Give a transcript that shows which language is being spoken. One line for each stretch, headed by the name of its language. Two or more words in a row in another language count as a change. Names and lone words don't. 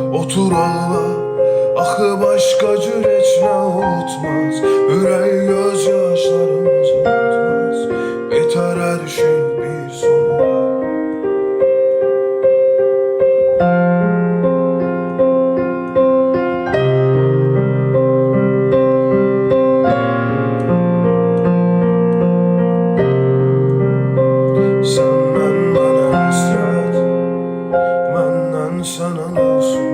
Azerbaijani: otur ağla. Axı başqa cür heç nə unutmaz. Ürək göz yaşlarımızı unutmaz.
Turkish: Yeter her şeyin bir sonu var. Senden bana hasret, benden sana olsun.